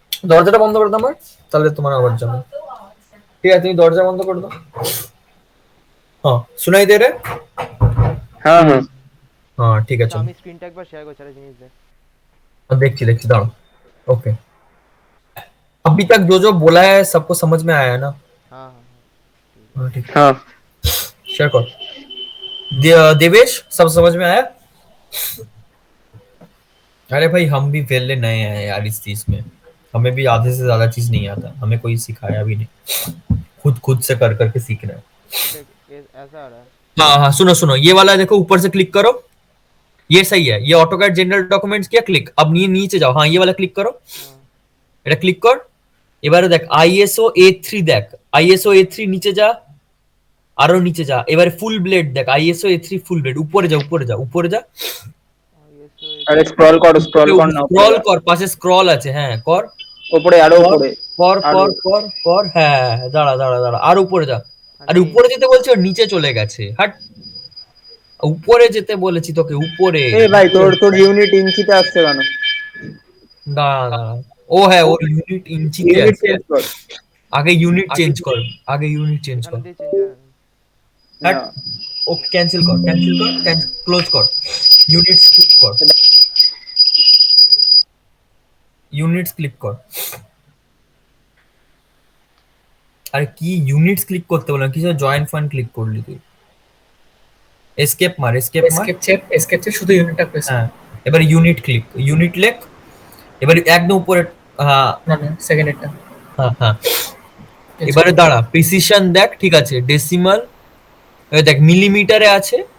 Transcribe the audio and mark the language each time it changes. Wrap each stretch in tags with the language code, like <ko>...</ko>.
<bn>দরজাটা বন্ধ করে দাও আমার, তাহলে তোমার আওয়াজ যাবে। ঠিক আছে, তুমি দরজা বন্ধ করে দাও।</bn> <hi>हाँ सुनाई दे रहा है? हाँ हाँ हाँ ठीक है,</hi> <bn>আচ্ছা,</bn> <hi>चलो</hi> <bn>আমি স্ক্রিনটা একবার শেয়ার করছি, একটা জিনিস দেখ।</bn> <hi>देखिए दाঁড়াও। ओके, अभी तक जो जो बोला है सबको समझ में आया है ना?</hi> <bn>হ্যাঁ হ্যাঁ</bn> <hi>हाँ ठीक है, हाँ शेयर कर। देवेश सब समझ में आया? अरे भाई हम भी वेले नए हैं यार इस चीज में, हमें भी आधे से ज्यादा चीज नहीं आता, हमें कोई सिखाया भी नहीं, खुद से कर करके सीखना है। देख ऐसा आ रहा है। हाँ हाँ सुनो सुनो, ये वाला देखो ऊपर से क्लिक करो, ये सही है, ये ऑटोकैड जनरल डॉक्यूमेंट्स किया क्लिक। अब नीचे जाओ, हाँ ये वाला क्लिक करो,</hi> <bn>এটা ক্লিক কর। এবারে দেখ ISO A3, দেখ ISO A3 নিচে যা, আরো নিচে যা, এবারে ফুল ব্লেড দেখ ISO A3 ফুল ব্লেড, উপরে যা উপরে যা উপরে যা। আরে স্ক্রল কর না, স্ক্রল কর, পাশে স্ক্রল আছে, হ্যাঁ কর, উপরে আরো উপরে কর কর কর কর, হ্যাঁ দাঁড়া দাঁড়া দাঁড়া, আর উপরে যা। আরে উপরে যেতে বলছি, ওর নিচে চলে গেছে, হাট। উপরে যেতে বলেছি তোকে, উপরে। এ ভাই তোর ইউনিট ইঞ্চিতে আসছে কেন? দাঁড়া দাঁড়া, ও হ্যাঁ ওর ইউনিট ইঞ্চিতে ইউনিট আছে, চেঞ্জ কর। আগে ইউনিট চেঞ্জ কর, আগে ইউনিট চেঞ্জ এখান কর। দিয়ে চেঞ্জ হয়।</bn> <hi>हट, ओके कैंसिल कर, क्लोज कर, यूनिट्स क्लिक कर, यूनिट्स क्लिक कर।</hi> <bn>আরে কি ইউনিটস ক্লিক করতে বললাম, কিছু জয়েন্ট ফান্ড ক্লিক করলি তুই। এসকেপ মার, এসকেপ মার, এসকেপ চেপ শুধু ইউনিটটা প্রেস। হ্যাঁ এবারে ইউনিট ক্লিক, ইউনিট লেখ, এবারে একদম উপরে, হ্যাঁ না না সেকেন্ডেরটা। হ্যাঁ হ্যাঁ, এবারে দাঁড়া, প্রিসিশন দেখ, ঠিক আছে, ডেসিমাল দেখ, মিলিমিটারে আছে,</bn>